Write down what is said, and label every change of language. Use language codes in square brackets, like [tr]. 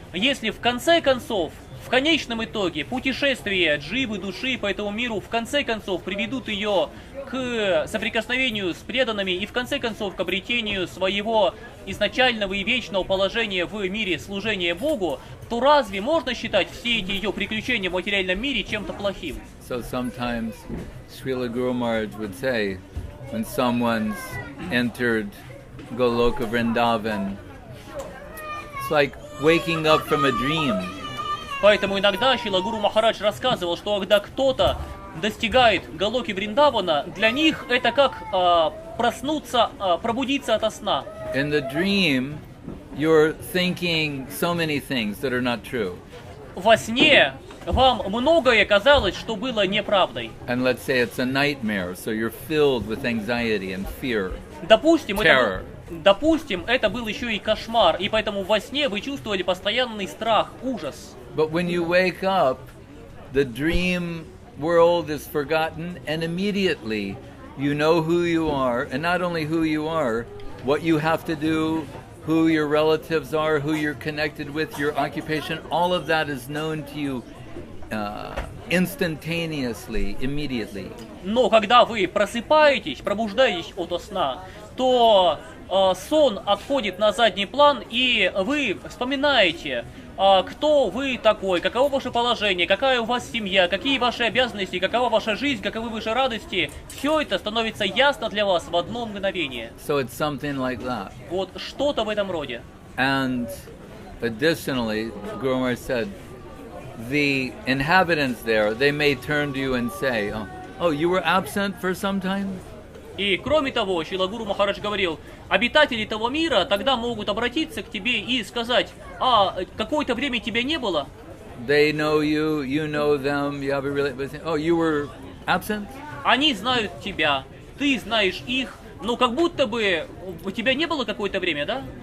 [ru] Если в конце концов, в конечном итоге, путешествия дживы души по этому миру в конце концов приведут ее к соприкосновению с преданными и в конце концов к обретению своего изначального и вечного положения в мире служения Богу, то разве можно считать все эти ее приключения в материальном мире чем-то плохим? [en] So sometimes Srila Guru Maharaj would say, when someone's entered Goloka Vrindavan, it's like waking up from a dream. [ru] Поэтому иногда Шрила Гуру Махарадж рассказывал, что когда кто-то достигает Галоки Вриндавана, для них это как проснуться, пробудиться ото сна. [en] In the dream, you're thinking so many things that are not true. [ru] Во сне вам многое казалось, что было неправдой. [en] And let's say it's a nightmare, so you're filled with anxiety and fear. [ru] Допустим, это был еще и кошмар, и поэтому во сне вы чувствовали постоянный страх, ужас. [en] But when you wake up, the dream world is forgotten, and immediately you know who you are, and not only who you are, what you have to do, who your relatives are, who you're connected with, your occupation, all of that is known to you instantaneously, immediately. [ru] Но когда вы просыпаетесь, пробуждаетесь ото сна, то сон отходит на задний план, и вы вспоминаете, кто вы такой, каково ваше положение, какая у вас семья, какие ваши обязанности, какова ваша жизнь, каковы ваши радости. Все это становится ясно для вас в одно мгновение. [en] So it's something like that. [ru] Вот что-то в этом роде. [en] And additionally, Guru Maharaj said, the inhabitants there, they may turn to you and say, oh, you were absent for some time? [ru] И кроме того, Шрила Гуру Махарадж говорил, обитатели того мира тогда могут обратиться к тебе и сказать, какое-то время тебя не было. [en] They know you, you know them, you have a relationship. Oh, you were absent? [ru] Они знают тебя, ты знаешь их, но как будто бы у тебя не было какое-то время, да?